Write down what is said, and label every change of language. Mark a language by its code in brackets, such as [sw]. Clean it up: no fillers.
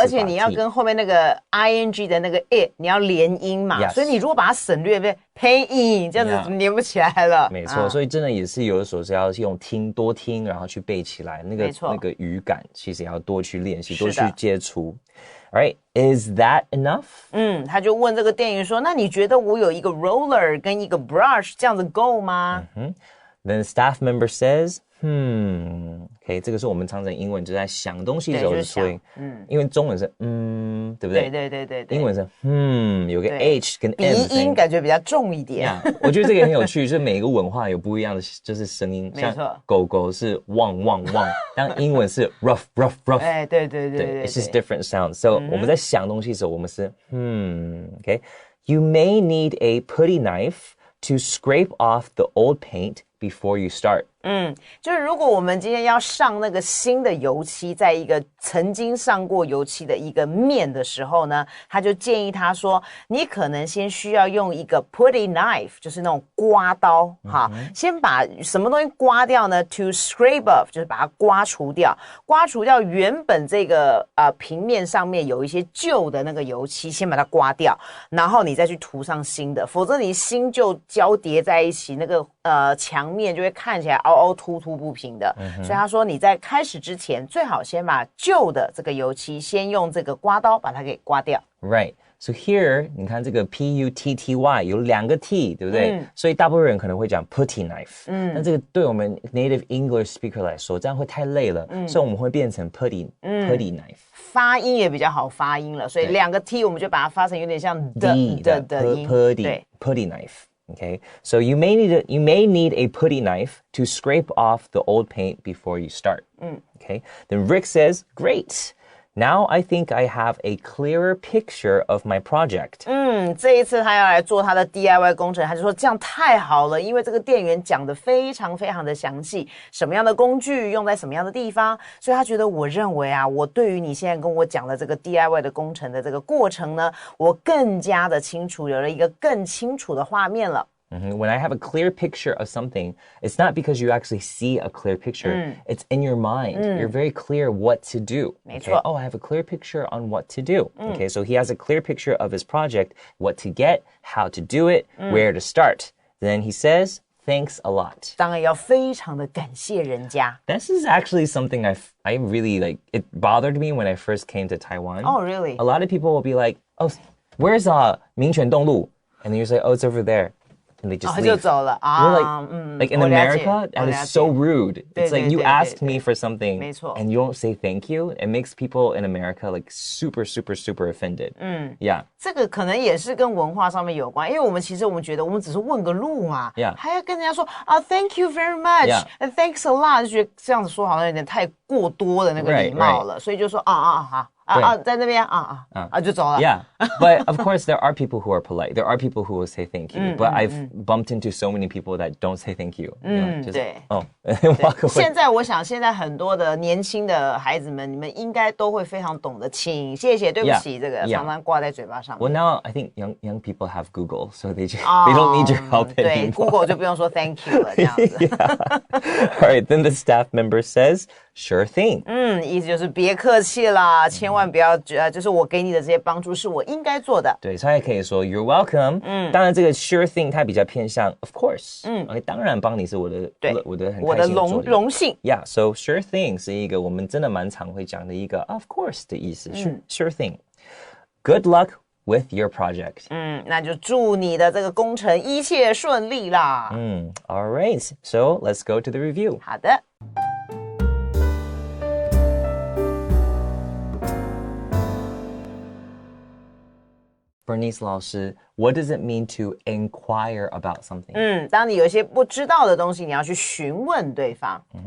[zh] 而且你要跟后面那个 ing 的那个 it 你要连音嘛，所以你如果把它省略，变 pain， 这样子连不起来了。没错，所以真的也是有的时候是要用多听，然后去背起来，那个语感其实也要多去练习，多去接触。 [en] All right, is that enough? [zh] 他就问这个店员说，那你觉得我有一个 roller 跟一个 brush 这样子够吗 [en] Then the staff member says, [zh] OK， 这个是我们常常英文就在想东西的时候就出现，因为中文是对不对？对，英文是有个 H 跟 M 鼻音感觉比较重一点。我觉得这个也很有趣，就是每个文化有不一样的就是声音，像狗狗是汪汪汪，但英文是 rough rough rough。哎，对，it's [en] just different sounds. So [zh] 我们在想东西的时候，我们是 [en] OK。You may need a putty knife to scrape off the old paint before you start. [zh] 就是如果我们今天要上那个新的油漆，在一个曾经上过油漆的一个面的时候呢，他就建议他说，你可能先需要用一个 putty knife， 就是那种刮刀，先把什么东西刮掉呢 ？ [en] To scrape off， [zh] 就是把它刮除掉原本这个平面上面有一些旧的那个油漆，先把它刮掉，然后你再去涂上新的，否则你新旧交叠在一起，那个墙面就会看起来凹凹凸凸不平的。所以他说你在开始之前最好先把旧的这个油漆先用这个刮刀把它给刮掉。 [en] Right. So here [zh] 你看这个 P-U-T-T-Y 有2个 T 对不对？所以大部分人可能会讲 putty knife。但这个对我们 [en] native English speaker [zh] 来说这样会太累了，所以我们会变成 putty knife。发音也比较好发音了，所以2个 T 我们就把它发成有点像的音。 [en] putty knife。Okay, so you may need a putty knife to scrape off the old paint before you start. Okay, then Rick says, great. Now I think I have a clearer picture of my project. [zh] 这一次他要来做他的 DIY 工程，他就说这样太好了，因为这个店员讲得非常非常的详细，什么样的工具用在什么样的地方，所以他觉得我认为啊，我对于你现在跟我讲的这个 DIY 的工程的这个过程呢，我更加的清楚，有了一个更清楚的画面了。 [en] When I have a clear picture of something, it's not because you actually see a clear picture. It's in your mind. You're very clear what to do. Okay? Oh, I have a clear picture on what to do. Okay, so he has a clear picture of his project, what to get, how to do it, where to start. Then he says, thanks a lot. [zh] 当然要非常的感谢人家。 [en] This is actually something I really like. It bothered me when I first came to Taiwan. Oh, really? A lot of people will be like, oh, where's 民权东路? And then you say, oh, it's over there.And they just leave. [zh] 就走了啊。 [en] Like in America, that is so rude. It's like you asked me for something [zh] 没错 [en] and you don't say thank you. It makes people in America like super offended. Yeah. [zh] 这个可能也是跟文化上面有关，因为我们其实我们觉得我们只是问个路嘛， [en] Yeah. [zh] 还要跟人家说 [en] thank you very much, Yeah. and thanks a lot， [zh] 就觉得这样子说好像有点太过多的那个礼貌了， 所以就说在那边就走了。 [en] Yeah. But of course, there are people who are polite. There are people who will say thank you. But I've bumped into so many people that don't say thank you. [zh] 对。 [en] walk away. [zh] 现在我想，现在很多的年轻的孩子们，你们应该都会非常懂得请、谢谢、对不起， 这个常常挂在嘴巴上面。 [en] Well, now I think young people have Google, so they don't need your help anymore. [zh] 对 Google 就不用说 thank you 了，这样子。 [en] All right, then the staff member says, sure thing. [zh] 意思就是别客气啦，千万不要就是我给你的这些帮助是我应该做的。对，所以还可以说 [en] you're welcome。 [zh] 当然这个 sure thing 它比较偏向 of course。 OK， 当然帮你是我的很开心的荣幸。 Yeah, so sure thing 是一个我们真的蛮常会讲的一个 of course 的意思。 [en] Sure thing. Good luck with your project. [zh] 那就祝你的这个工程一切顺利啦。 [en] All right, so let's go to the review. [zh] 好的。 [en] Bernice 老师 what does it mean to inquire about something? [zh] 当你有一些不知道的东西，你要去询问对方。